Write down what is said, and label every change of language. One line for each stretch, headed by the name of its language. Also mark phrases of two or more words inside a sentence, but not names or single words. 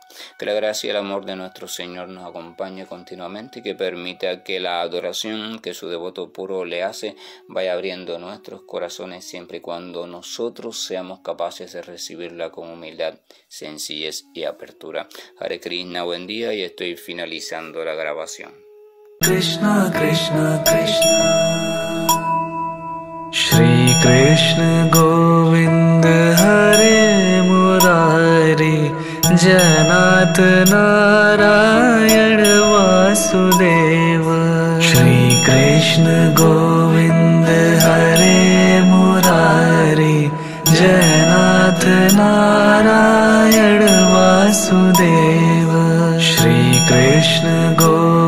Spanish: Que la gracia y el amor de nuestro Señor nos acompañe continuamente y que permita que la adoración que su devoto puro le hace vaya abriendo nuestros corazones, siempre y cuando nosotros seamos capaces de recibirla con humildad, sencillez y apertura. Hare Krishna, buen día, y estoy finalizando la grabación.
Sanskrit: Krishna Krishna Krishna Shri Krishna Govind Hare Murari Janat Narayan Vasudeva Shri Krishna Govind Hare Murari Janat Narayan Vasudeva Shri Krishna Govind